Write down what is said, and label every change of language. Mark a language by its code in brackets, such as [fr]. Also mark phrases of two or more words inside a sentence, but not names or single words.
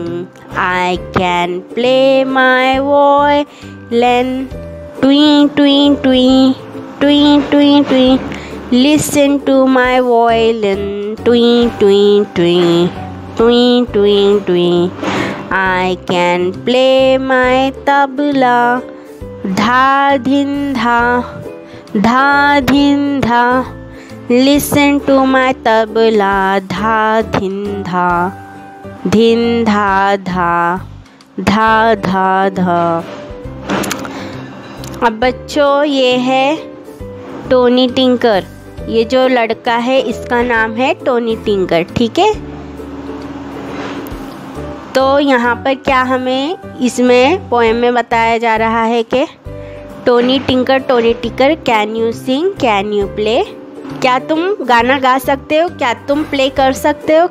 [en] I can play my violin, twing twing twing, twing twing twing. Listen to my violin, twing twing twing, twing twing twing. I can play my tabla, dha dhin dha, dha dhin dha. Listen to my tabla, dha dhin dha, dhin dha dha, dha dha dha. [hi] अब बच्चों ये है टोनी टिंकर, ये जो लड़का है इसका नाम है टोनी टिंकर, ठीक है। तो यहाँ पर क्या हमें इसमें पोएम में बताया जा रहा है कि टोनी टिंकर [en] can you sing, can you play, [hi] क्या तुम गाना गा सकते हो, क्या तुम प्ले कर सकते हो।